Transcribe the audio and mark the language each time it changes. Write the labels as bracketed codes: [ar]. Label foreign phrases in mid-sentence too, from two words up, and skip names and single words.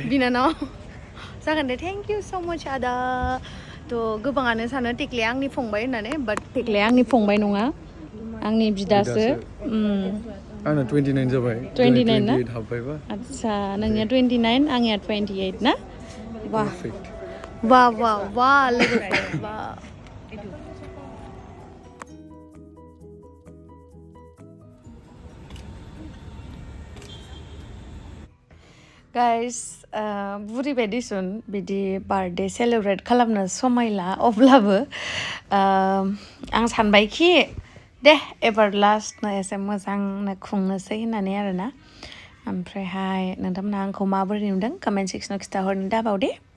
[brx] बिनानाव जागोन दे [en] thank you so much [brx] आदा थ' गोबाङानो सानो टेक्लिया आंनि फंबाय होननानै बाट टेक्लिया आंनि फंबाय नङा आंनि बिदासो आंना 29 जाबाय 29 ना 28 हाबबायबा आदसा नोंनिया 29 आंनिया 28 ना वाह Perfect. वाह वाह वाह लोगोफोर वाह गाइस बुरिबाय दिसुन बिदि [en] birthday celebrate [brx] खालामनो समायला अब्लाबो आं सानबायखि दे एबार लास्टनो एसे मोजांनो खुंनोसै होननानै आरोना ओमफ्रायहाय नोंथांमोनहा आंखौ माबोरै नुदों कमेन्ट सेक्सनाव खिन्थाहरनो दाबाव दे